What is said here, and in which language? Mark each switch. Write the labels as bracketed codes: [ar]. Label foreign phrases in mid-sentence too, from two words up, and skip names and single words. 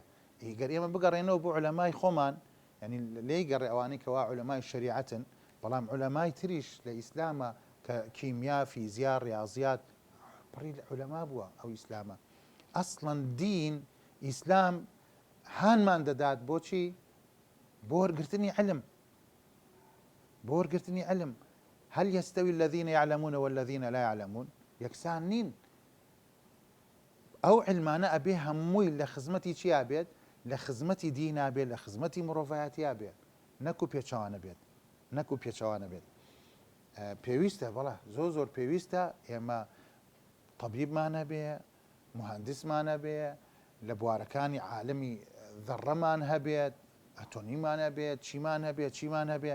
[ckb] ئیگەر ئێمە بگەڕێنەوە بۆ عولەمای خۆمان، ینی لێی گەڕێ ئەوانەی کەوا عولەمای شریعەتن، بەڵام عولەمای تریش لە ئیسلامە کە کیمیا، فیزیا، ریاضیات پڕی عولەما بووە. ئەو ئیسلامە ئەسڵەن دین ئیسلام هانمان دەدات بۆچی؟ بۆ وەرگرتنی علم، بۆ وەرگرتنی علم. [ar] هل يستوي الذين يعلمون والذين لا يعلمون؟ [ckb] یەکسان نین. ئەو علمانە ئەبێ هەمووی لە خزمەتی چیا بێت؟ لە خزمەتی دینا بێت، لە خزمەتی مرۆڤایەتیا بێت، نەکو پێچەوانە بێت، نەکو پێچەوانە بێت. پێویستە، بەڵێ زۆر زۆر پێویستە ئێمە تەبیبمانە بێ، مهندسمانە بێ، لە بوارەکانی عالەمی ذەڕەمان هەبێت، ئەتۆمیمان هەبێت، چیمان هەبێت، چیمان هەبێ.